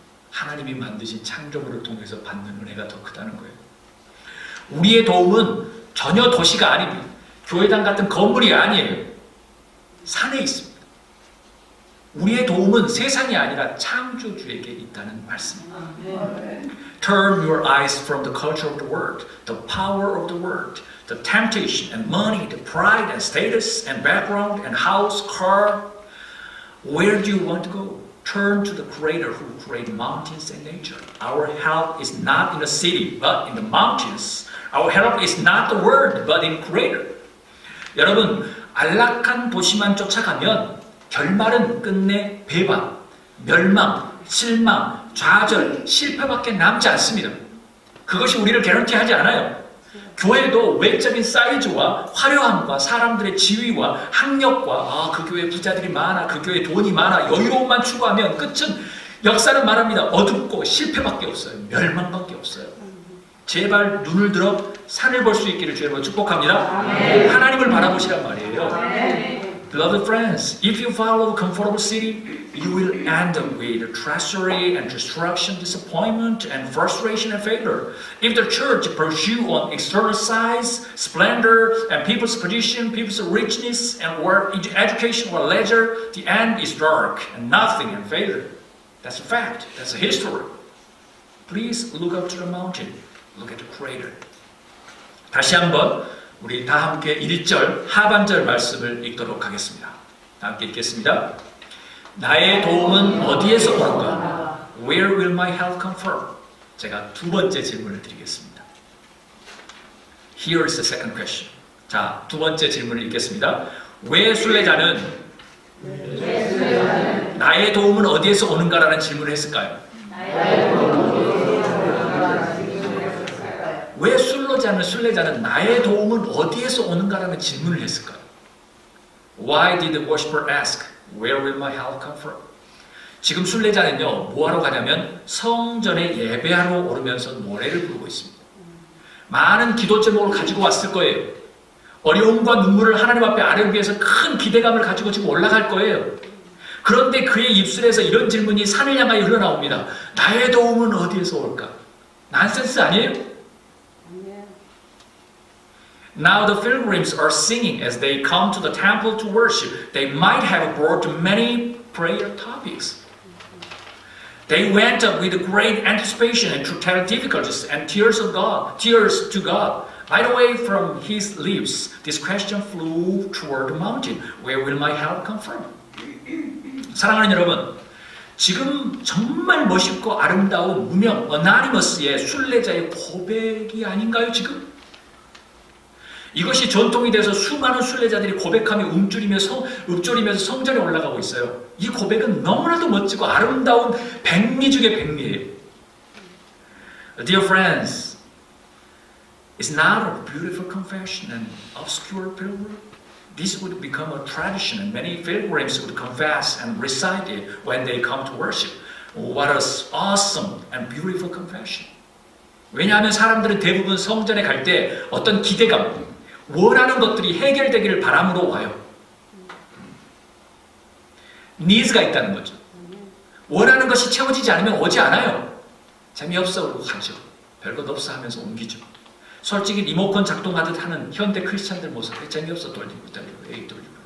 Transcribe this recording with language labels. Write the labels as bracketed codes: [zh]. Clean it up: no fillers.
[ko] 하나님이 만드신 창조물을 통해서 받는 은혜가 더 크다는 거예요. 우리의 도움은 전혀 도시가 아닙니다. 교회당 같은 건물이 아니에요. 산에 있습니다. 우리의 도움은 세상이 아니라 창조주에게 있다는 말씀입니다. [en] Turn your eyes from the culture of the world, the power of the world, the temptation and money, the pride and status and background and house, car. Where do you want to go? Turn to the Creator who created mountains and nature. Our help is not in the city, but in the mountains. Our help is not the world, but in Creator. [ko] 여러분, 안락한 도시만 쫓아가면 결말은 끝내 배반, 멸망, 실망, 좌절, 실패밖에 남지 않습니다. 그것이 우리를 개런티하지 않아요. 교회도 외적인 사이즈와 화려함과 사람들의 지위와 학력과 그 교회 부자들이 많아, 그 교회 돈이 많아, 여유로움만 추구하면 끝은 역사는 말합니다. 어둡고 실패밖에 없어요. 멸망밖에 없어요. 제발 눈을 들어 산을 볼 수 있기를 주님으로 축복합니다. 아멘. 하나님을 바라보시란 말이에요. 아멘. [en] Beloved friends, if you follow a comfortable city, you will end up with treachery and destruction, disappointment and frustration and failure. If the church pursue on external size, splendor, and people's position, people's richness, and or education or leisure, the end is dark and nothing and failure. That's a fact. That's a history. Please look up to the mountain. Look at the Creator. [ko] 다시 한번 우리 다 함께 1절 하반절 말씀을 읽도록 하겠습니다. 다 함께 읽겠습니다. 나의 도움은 어디에서 오는가? [en] Where will my help come from? [ko] 제가 두 번째 질문을 드리겠습니다. [en] Here is the second question. [ko] 자, 두 번째 질문을 읽겠습니다. 왜 순례자는 나의 도움은 어디에서 오는가라는 질문을 했을까요? 왜 순례자는 나의 도움은 어디에서 오는가라는 질문을 했을까요? [en] Why did the worshiper ask, where will my help come from? [ko] 지금 순례자는요, 뭐하러 가냐면 성전에 예배하러 오르면서 노래를 부르고 있습니다. 많은 기도 제목을 가지고 왔을 거예요. 어려움과 눈물을 하나님 앞에 아뢰기 위해서 큰 기대감을 가지고 지금 올라갈 거예요. 그런데 그의 입술에서 이런 질문이 산을 향하여 흘러나옵니다. 나의 도움은 어디에서 올까? 난센스 아니에요? [en] Now the pilgrims are singing as they come to the temple to worship. They might have brought many prayer topics. They went up with great anticipation and to tell difficulties and tears to God. Right away from his lips, this question flew toward the mountain. Where will my help come from? [ko] 사랑하는 여러분, 지금 정말 멋있고 아름다운 무명 어나니머스의 순례자의 고백이 아닌가요, 지금? 이것이 전통이 돼서 수많은 순례자들이 고백하며 읊조리면서 성전에 올라가고 있어요. 이 고백은 너무나도 멋지고 아름다운 백미 중의 백미예요. [en] Dear friends, it's not a beautiful confession and obscure pilgrim. This would become a tradition and many pilgrims would confess and recite it when they come to worship. What an awesome and beautiful confession. [ko] 왜냐하면 사람들은 대부분 성전에 갈 때 어떤 기대감, 원하는 것들이 해결되기를 바람으로 와요. 니즈가 있다는 거죠. 원하는 것이 채워지지 않으면 오지 않아요. 재미없어 그러고 가죠. 별것 없어 하면서 옮기죠. 솔직히 리모컨 작동하듯 하는 현대 크리스찬들 모습에 재미없어 돌리고 그러죠.